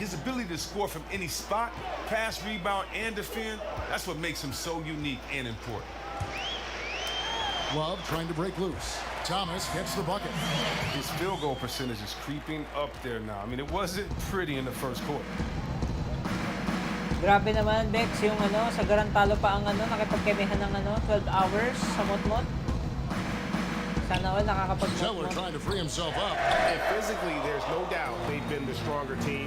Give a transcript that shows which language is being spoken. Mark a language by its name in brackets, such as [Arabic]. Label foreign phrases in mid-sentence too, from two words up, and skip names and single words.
[English] His ability to score from any spot, pass, rebound, and defend, that's what makes him so unique and important. Love trying to break loose. Thomas gets the bucket. His field goal percentage is creeping up there now. I mean, it wasn't pretty in the first quarter. [Filipino] Grabe naman, Bex, yung sa Garantalo pa ang nakipagkemihan ng 12 hours sa mot-mot. Sana all Zeller nakakapag-mot-mot. [English] trying to free himself up. And physically, there's no doubt they've been the stronger team.